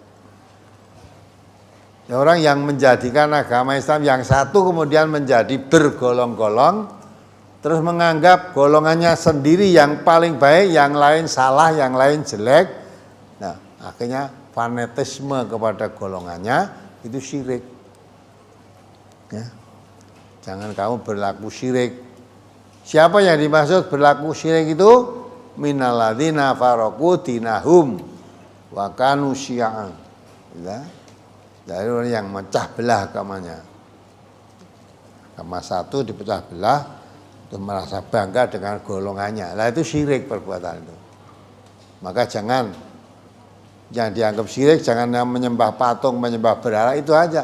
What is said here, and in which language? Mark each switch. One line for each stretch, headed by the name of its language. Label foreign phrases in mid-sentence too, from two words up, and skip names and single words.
Indonesian: Ya, orang yang menjadikan agama Islam yang satu kemudian menjadi bergolong-golong, terus menganggap golongannya sendiri yang paling baik, yang lain salah, yang lain jelek. Nah, akhirnya fanatisme kepada golongannya itu syirik. Ya. Jangan kamu berlaku syirik. Siapa yang dimaksud berlaku syirik itu?
Arabic: من الذين فرقوا دينهم وكانوا شيعا.
Indonesian: Ya. Dari orang yang mecah belah agamanya. Agama satu dipecah belah, itu merasa bangga dengan golongannya. Nah itu syirik perbuatan itu. Maka jangan yang dianggap syirik, jangan menyembah patung, menyembah berhala, itu aja.